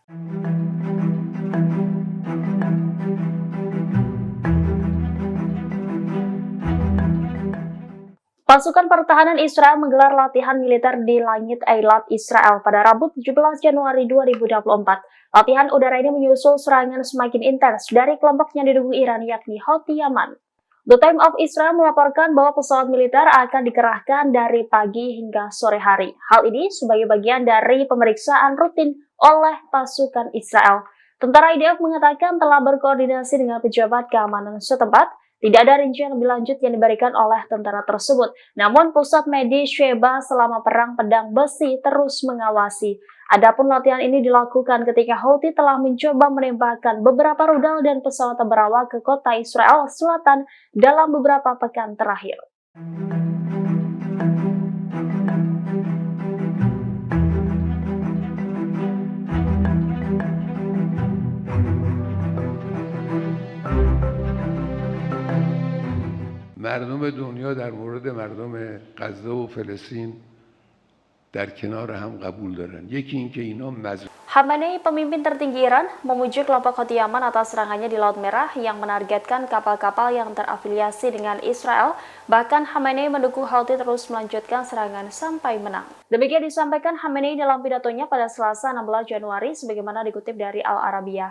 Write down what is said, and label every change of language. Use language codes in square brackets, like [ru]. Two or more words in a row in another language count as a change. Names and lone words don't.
[id] Pasukan pertahanan Israel menggelar latihan militer di langit Eilat Israel pada Rabu 17 Januari 2024. Latihan udara ini menyusul serangan semakin intens dari kelompok yang didukung Iran yakni Houthi Yaman. The Time of Israel melaporkan bahwa pesawat militer akan dikerahkan dari pagi hingga sore hari. Hal ini sebagai bagian dari pemeriksaan rutin oleh pasukan Israel. Tentara IDF mengatakan telah berkoordinasi dengan pejabat keamanan setempat. Tidak ada rincian lebih lanjut yang diberikan oleh tentara tersebut. Namun pusat medis Sheba selama perang pedang besi terus mengawasi. Adapun latihan ini dilakukan ketika Houthi telah mencoba menembakkan beberapa rudal dan pesawat berawak ke kota Israel Selatan dalam beberapa pekan terakhir. [fa] مردم دنیا در مورد مردم غزه و فلسطین در کنار هم قبول دارن. یکی اینکه اینا [id] Khamenei, pemimpin tertinggi Iran, memuji kelompok Houthi Yaman atas serangannya di Laut Merah yang menargetkan kapal-kapal yang terafiliasi dengan Israel. Bahkan Khamenei mendukung Houthi terus melanjutkan serangan sampai menang. Demikian disampaikan Khamenei dalam pidatonya pada Selasa 16 Januari sebagaimana dikutip dari Al Arabiya.